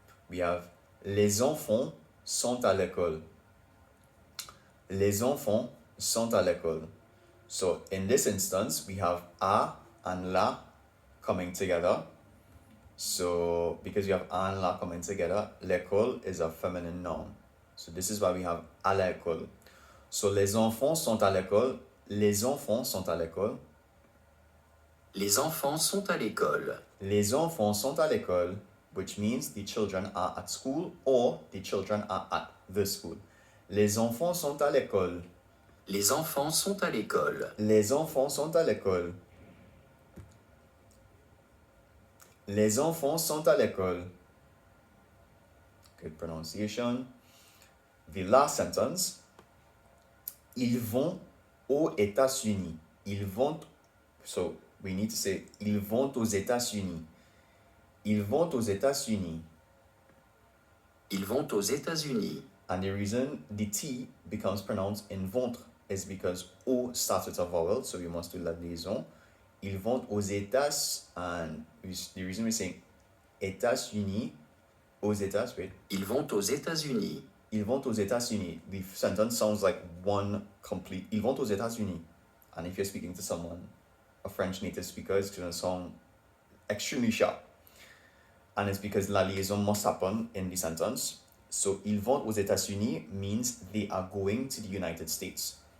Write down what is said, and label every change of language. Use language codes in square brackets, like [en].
[en] We have [fr] les enfants sont à l'école. Les enfants sont à l'école. [en] So in this instance, we have a and la coming together. So because we have a and la coming together, l'école is a feminine noun. So this is why we have [fr] à l'école. So les enfants sont à l'école. Les enfants sont à l'école. Les enfants sont à l'école. Les enfants sont à l'école, [en] which means the children are at school or the children are at the school. [fr] Les enfants sont à l'école. Les enfants sont à l'école. Les enfants sont à l'école. Les enfants sont à l'école. [en] Good pronunciation. The last sentence. [fr] Ils vont aux États-Unis. Ils vont. [en] So we need to say [fr] ils vont aux États-Unis. Ils vont aux États-Unis. Ils vont aux États-Unis. [en] And the reason the T becomes pronounced in ventre is because O starts with a vowel, so we must do la liaison. [fr] Ils vont aux États, [en] and the reason we're saying [fr] États-Unis, aux États, wait. Ils vont aux États-Unis. Ils vont aux États-Unis. [en] The sentence sounds like one complete. [fr] Ils vont aux États-Unis. [en] And if you're speaking to someone, a French native speaker, it's going to sound extremely sharp. And it's because la liaison must happen in the sentence. So, [fr] ils vont aux États-Unis [en] means they are going to the United States.